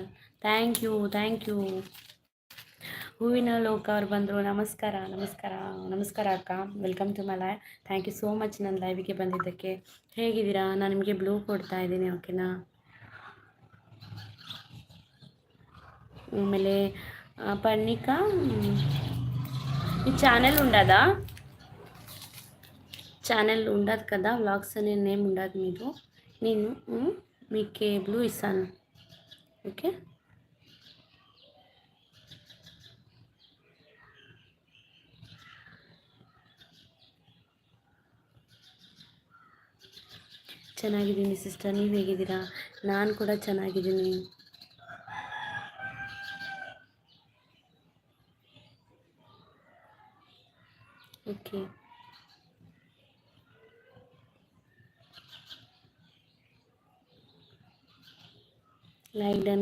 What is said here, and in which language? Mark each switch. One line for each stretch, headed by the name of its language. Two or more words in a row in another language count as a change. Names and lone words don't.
English: thank you.
Kannada: ಹೂವಿನ ಲೋಕ ಅವ್ರು ಬಂದರು. ನಮಸ್ಕಾರ ಅಕ್ಕ,
English: welcome to my live. thank you so much
Kannada: ನನ್ನ ಲೈವಿಗೆ ಬಂದಿದ್ದಕ್ಕೆ. ಹೇಗಿದ್ದೀರಾ? ನಾನು ನಿಮಗೆ ಬ್ಲೂ ಕೊಡ್ತಾ ಇದ್ದೀನಿ, ಓಕೆನಾ?
Telugu: ಆಮೇಲೆ పర్ణిక ఈ ఛానల్ ఉండదు కదా, వ్లాగ్స్ అనే నేమ్ ఉండదు మీరు. నేను మీకు బ్లూ ఇస్తాను, ఓకే?
Kannada: ಚೆನ್ನಾಗಿದ್ದೀನಿ ಸಿಸ್ಟರ್, ನೀವು ಹೇಗಿದ್ದೀರಾ? ನಾನು ಕೂಡ ಚೆನ್ನಾಗಿದ್ದೀನಿ. ಓಕೆ,
English: like done.